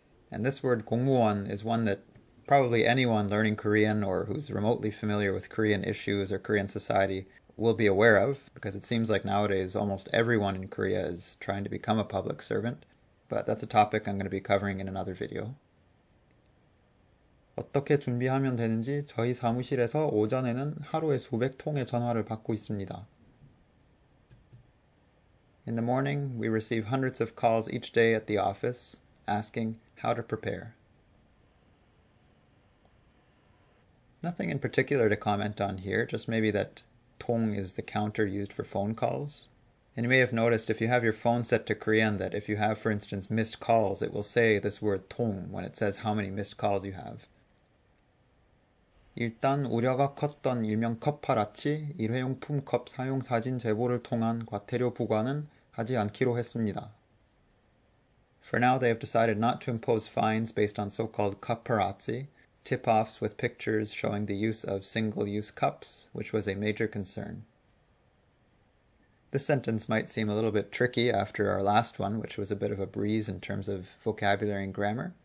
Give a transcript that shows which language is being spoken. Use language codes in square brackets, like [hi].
[en] And this word 공무원 is one that probably anyone learning Korean or who's remotely familiar with Korean issues or Korean society will be aware of, because it seems like nowadays almost everyone in Korea is trying to become a public servant. But that's a topic I'm going to be covering in another video. [ko] 어떻게 준비하면 되는지 저희 사무실에서 오전에는 하루에 수백 통의 전화를 받고 있습니다. [en] In the morning, we receive hundreds of calls each day at the office asking how to prepare. Nothing in particular to comment on here, just maybe that 통 is the counter used for phone calls. And you may have noticed if you have your phone set to Korean that if you have, for instance, missed calls, it will say this word 통 when it says how many missed calls you have. [ko] 일단 우려가 컸던 일명 컵파라치 일회용품 컵 사용 사진 제보를 통한 과태료 부과는 하지 않기로 했습니다. [en] For now, they have decided not to impose fines based on so-called paparazzi, tip-offs with pictures showing the use of single-use cups, which was a major concern. This sentence might seem a little bit tricky after our last one, which was a bit of a breeze in terms of vocabulary and grammar.